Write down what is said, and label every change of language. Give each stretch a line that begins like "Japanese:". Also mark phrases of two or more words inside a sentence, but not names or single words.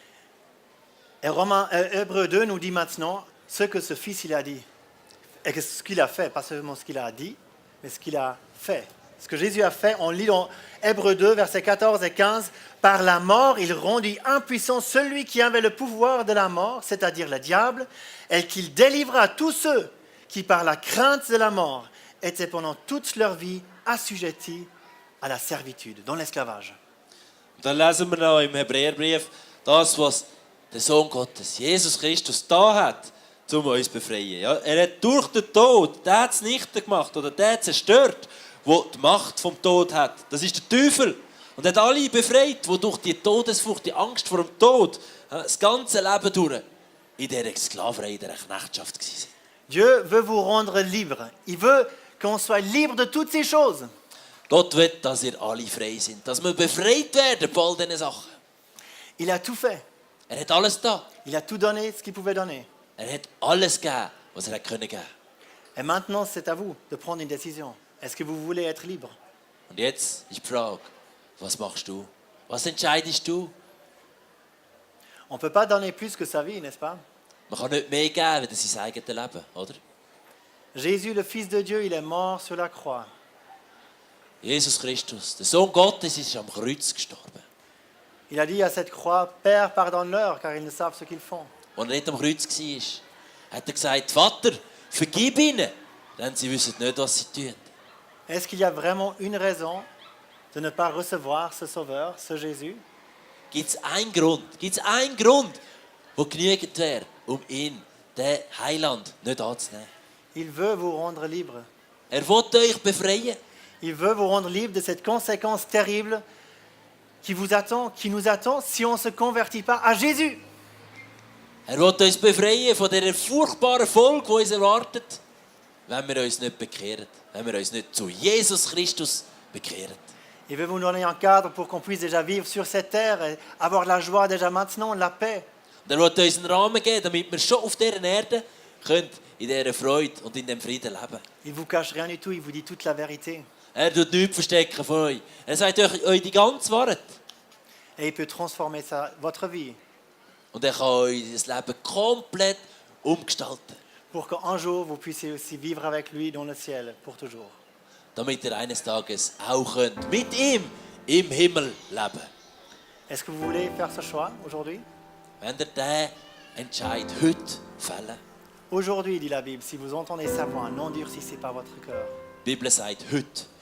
French: Et Hébreux 2 nous dit maintenant ce que ce fils il a dit. Et ce qu'il a fait, pas seulement ce qu'il a dit, mais ce qu'il a fait. Ce que Jésus a fait, on lit dans Hébreux 2, versets 14 et 15. Par la mort, il rendit impuissant celui qui avait le pouvoir de la mort, c'est-à-dire le diable, et qu'il délivra tous ceux qui, par la crainte de la mort, étaient pendant toute leur vie assujettis à la servitude, dans l'esclavage.
German: Und dann lesen wir noch im Hebräerbrief das, was der Sohn Gottes, Jesus Christus, da hat, um uns zu befreien. Ja, er hat durch den Tod den zunichte gemacht oder den zerstört, der die Macht vom Tod hat. Das ist der Teufel. Und er hat alle befreit, die durch die Todesfurcht, die Angst vor dem Tod, das ganze Leben durch in dieser Sklaverei, in dieser Knechtschaft waren.
French: Dieu veut vous rendre libre. Il veut qu'on soit libre de toutes ces choses.
German: Gott will, dass ihr alle frei sind, dass wir befreit werden von all diesen Sachen.
French: Il a tout fait.
German: Er hat alles da.
French: Il a tout donné ce qu'il pouvait donner.
German: Er hat alles gegeben, was er geben konnte.
French: Et maintenant, c'est à vous de prendre une décision. Est-ce que vous voulez être libre?
German: Und jetzt ist die Frage, was machst du? Was entscheidest du?
French: On ne peut pas donner plus que sa vie, n'est-ce pas?
German: Man kann nicht mehr geben als sein eigenes Leben, oder?
French: Jésus, le Fils de Dieu, il est mort sur la croix.
German: Jesus Christus, der Sohn Gottes, ist am Kreuz gestorben.
French: Il a dit à cette croix, Père, pardonne-leur, car ils ne savent ce qu'ils font.
German: Als er nicht am Kreuz war, hat er gesagt, Vater, vergib ihnen, denn sie wissen nicht, was sie tun.
French: Est-ce qu'il y a vraiment une raison de ne pas recevoir ce Sauveur, ce Jésus?
German: Gibt es einen Grund, der genügend wäre, ihn, den Heiland, nicht anzunehmen?
French: Il veut vous rendre libre.
German: Er will euch befreien.
French: Il veut vous rendre libre de cette conséquence terrible qui vous attend, qui nous attend si on ne se convertit pas à Jésus.
German: Er will uns befreien von dieser furchtbaren Folge, die uns erwartet, wenn wir uns nicht bekehren, wenn wir uns nicht zu Jesus Christus bekehren.
French: Il veut vous donner un cadre pour qu'on puisse déjà vivre sur cette terre et avoir la joie déjà maintenant, la paix.
German: Und er will uns einen Rahmen geben, damit wir schon auf dieser Erde könnt in dieser Freude und in diesem Frieden leben.
French: Il ne vous cache rien du tout, il vous dit toute la vérité.
German: Er tut nichts verstecken von euch. Er sagt euch die ganze Wahrheit.
French: Et il peut transformer votre vie
German: Und er kann euer Leben komplett umgestalten.
French: pour qu'un jour vous puissiez aussi vivre avec lui dans le ciel pour toujours.
German: Damit ihr eines Tages auch könnt mit ihm im Himmel leben.
French: Est-ce que vous voulez faire ce choix aujourd'hui?
German: Wenn ihr diesen Entscheid heute fällen.
French: Aujourd'hui, dit la Bible, si vous entendez sa voix, n'endurcissez pas votre cœur.
German: Die Bibel sagt heute.